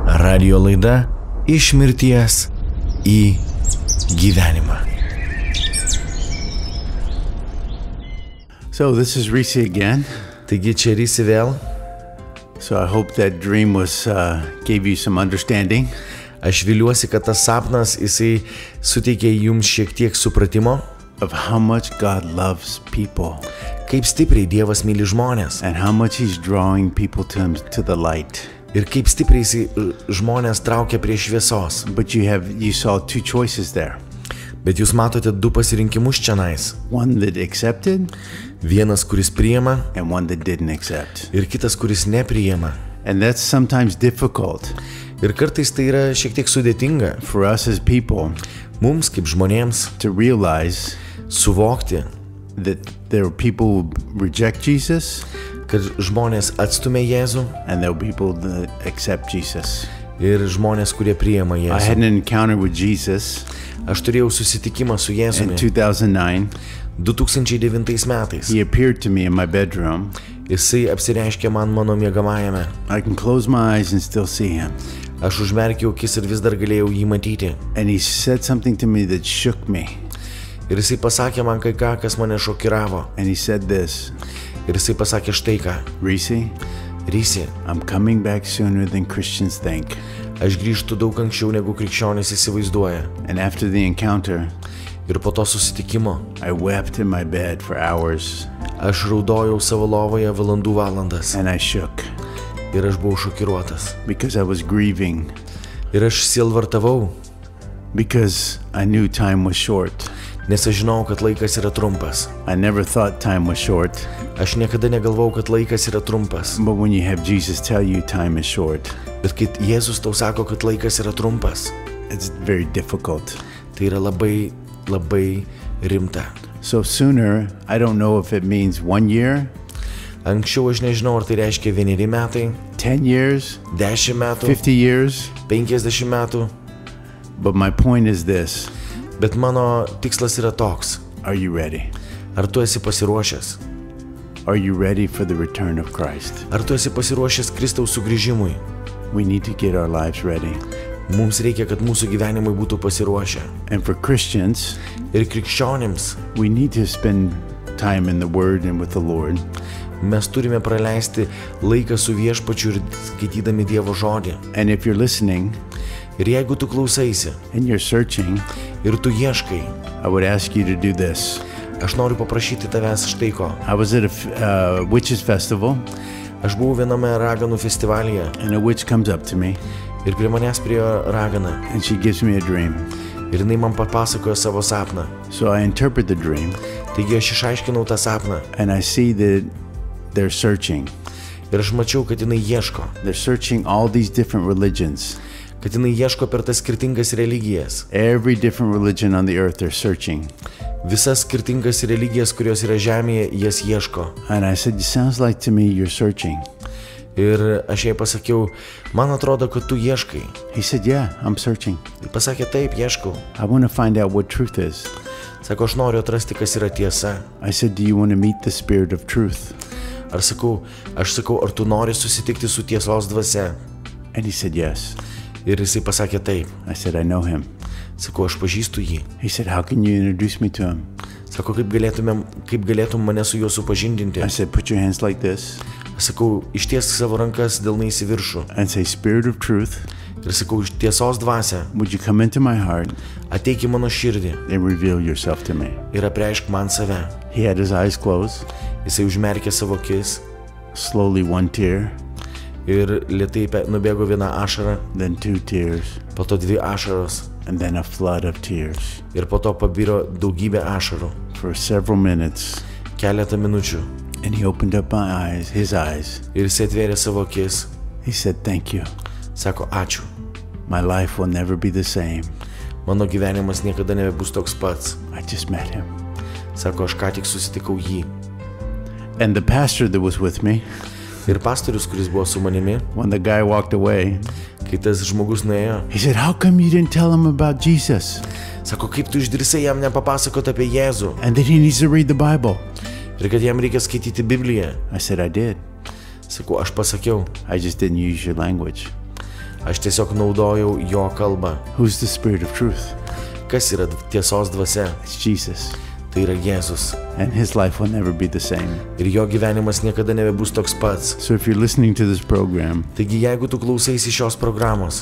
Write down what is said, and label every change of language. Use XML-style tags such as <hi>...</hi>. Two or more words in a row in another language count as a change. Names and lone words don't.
<lt>Radio laida Iš mirties į gyvenimą.</lt> <en>So this is Recie again.</en> <lt>Taigi čia Recie vėl.</lt> <en>So I hope that dream gave you some understanding.</en> <lt>Aš viliuosi, kad tas sapnas jisai suteikė jums šiek tiek supratimo,</lt> <en>of how much God loves people.</en> <lt>Kaip stipriai Dievas myli žmonės.</lt> <en>And how much He's drawing people to the light.</en> <lt>Ir kaip stipriai jisai žmonės traukia prie šviesos.</lt> <en>But you saw two choices there.</en> <lt>Bet jūs matote du pasirinkimus čionais.</lt> <en>One that accepted.</en> <lt>Vienas, kuris priima.</lt> <en>And one that didn't accept.</en> <lt>Ir kitas, kuris nepriima.</lt> <en>And that's sometimes difficult.</en> <lt>Ir kartais tai yra šiek tiek sudėtinga.</lt> <en>For us as people.</en> <lt>Mums kaip žmonėms.</lt> <en>To realize.</en> <lt>Suvokti.</lt> <en>That there are people who reject Jesus.</en> <lt>Kad žmonės atstumia Jėzų.</lt> <en>And there are people that accept Jesus.</en> <lt>Ir žmonės, kurie priima Jėzų.</lt> <en>I had an encounter with Jesus.</en> <lt>Aš turėjau susitikimą su Jėzumi.</lt> <en>In 2009.</en> <lt>2009 metais.</lt> <en>He appeared to me in my bedroom.</en> <lt>Jisai apsireiškė man mano miegamajame.</lt> <en>I can close my eyes and still see him.</en> <lt>Aš užmerkiau akis ir vis dar galėjau jį matyti.</lt> <en>And he said something to me that shook me.</en> <lt>Ir jisai pasakė man kai ką, kas mane šokiravo.</lt> <en>And he said this.</en> <lt>Ir jisai pasakė štai ką. Recie,</lt> <en>I'm coming back sooner than Christians think.</en> <lt>Aš grįžtu daug anksčiau negu krikščionys įsivaizduoja.</lt> <en>And after the encounter,</en> <lt>ir po to susitikimo,</lt> <en>I wept in my bed for hours.</en> <lt>Aš raudojau savo lovoje valandas.</lt> <en>And I shook.</en> <lt>Ir aš buvau šokiruotas.</lt> <en>Because I was grieving.</en> <lt>Ir aš sielvartavau.</lt> <en>Because I knew time was short.</en> <lt>Nes aš žinau, kad laikas yra trumpas.</lt> <en>I never thought time was short.</en> <lt>Aš niekada negalvojau, kad laikas yra trumpas.</lt> <en>But when you have Jesus tell you time is short.</en> <lt>Bet kai Jėzus tau sako, kad laikas yra trumpas.</lt> <en>It's very difficult.</en> <lt>Tai yra labai, labai rimta.</lt> <en>So sooner, I don't know if it means 1 year.</en> <lt>Anksčiau aš nežinau, ar tai reiškia 1 metai.</lt> <en>10 years.</en> <lt>10 metų.</lt> <en>50 years.</en> <lt>50 metų.</lt> <en>But my point is this.</en> <lt>Bet mano tikslas yra toks.</lt> <en>Are you ready?</en> <lt>Ar tu esi pasiruošęs?</lt> <en>Are you ready for the return of Christ?</en> <lt>Ar tu esi pasiruošęs Kristaus sugrįžimui?</lt> <en>We need to get our lives ready.</en> <lt>Mums reikia, kad mūsų gyvenimai būtų pasiruošę.</lt> <en>And for Christians,</en> <lt>ir krikščionims,</lt> <en>we need to spend time in the Word and with the Lord.</en> <lt>Mes turime praleisti laiką su Viešpačiu ir skaitydami Dievo žodį.</lt> <en>And if you're listening,</en> <lt>ir jeigu tu klausaisi,</lt> <en>and you're searching,</en> <lt>ir tu ieškai,</lt> <en>I would ask you to do this.</en> <lt>Aš noriu paprašyti tavęs štai ko.</lt> <en>I was at a witches festival.</en> <lt>Aš buvau viename raganų festivalyje.</lt> <en>And a witch comes up to me.</en> <lt>Ir prie manęs priėjo ragana.</lt> <en>And she gives me a dream.</en> <lt>Ir jinai man papasakojo savo sapną.</lt> <en>So I interpret the dream.</en> <lt>Taigi aš išaiškinau tą sapną.</lt> <en>And I see that they're searching.</en> <lt>Ir aš mačiau, kad jinai ieško.</lt> <en>They're searching all these different religions.</en> <lt>Kad jinai ieško per tas skirtingas religijas.</lt> <en>Every different religion on the earth they're searching.</en> <lt>Visas skirtingas religijas, kurios yra žemėje, jas ieško.</lt> <en>And I said, it sounds like to me you're searching.</en> <lt>Ir aš jai pasakiau, man atrodo, kad tu ieškai.</lt> <en>He said, yeah, I'm searching.</en> <lt>Ir pasakė, taip, ieškau.</lt> <en>I want to find out what truth is.</en> <lt>Sako, aš noriu atrasti, kas yra tiesa.</lt> <en>I said, do you want to meet the spirit of truth?</en> <lt>Aš sakau, ar tu nori susitikti su tiesos dvasia?</lt> <en>And he said, yes.</en> <lt>Ir jisai pasakė taip.</lt> <en>I said, I know him.</en> <lt>Sakau, aš pažįstu jį.</lt> <en>He said, how can you introduce me to him?</en> <lt>Sako, kaip galėtum mane su juo supažindinti?</lt> <en>I said, put your hands like this.</en> <lt>Sakau, ištiesk savo rankas delnais į viršų.</lt> <en>And say, spirit of truth.</en> <lt>Ir sakau, tiesos dvasia.</lt> <en>Would you come into my heart?</en> <lt>Ateik į mano širdį.</lt> <en>And reveal yourself to me.</en> <lt>Ir apreišk man save.</lt> <en>He had his eyes closed.</en> <lt>Jisai užmerkė savo akis.</lt> <en>Slowly one tear.</en> <lt>Ir lėtai nubėgo viena ašara.</lt> <en>Then 2 tears.</en> <lt>Po to 2 ašaros.</lt> <en>And then a flood of tears.</en> <lt>Ir po to pabiro daugybė ašarų.</lt> <en>For several minutes.</en> <lt>Keletą minučių.</lt> <en>And he opened up his eyes.</en> <lt>Ir jis atvėrė savo akis.</lt> <en>He said, thank you.</en> <lt>Sako, ačiū.</lt> <en>My life will never be the same.</en> <lt>Mano gyvenimas niekada nebebus toks pats.</lt> <en>I just met him.</en> <lt>Sako, aš ką tik susitikau jį.</lt> <en>And the pastor that was with me.</en> <lt>Ir pastorius, kuris buvo su manimi.</lt> <en>When the guy walked away.</en> <lt>Kai tas žmogus nuėjo.</lt> <en>He said, how come you didn't tell him about Jesus?</en> <lt>Sako, kaip tu išdrįsai jam nepapasakot apie Jėzų?</lt> <en>And that he needs to read the Bible.</en> <lt>Ir kad jam reikia skaityti Bibliją.</lt> <en>I said, I did.</en> <lt>Sakau, aš pasakiau.</lt> <en>I just didn't use your language.</en> <lt>Aš tiesiog naudojau jo kalbą.</lt> <en>Who's the Spirit of truth?</en> <lt>Kas yra tiesos dvasia?</lt> <en>It's Jesus.</en> <lt>Tai yra Jėzus.</lt> <en>And his life will never be the same.</en> <lt>Ir jo gyvenimas niekada nebebus toks pats.</lt> <en>So if you're listening to this program,</en> <lt>Taigi jeigu tu klausaisi šios programos,</lt>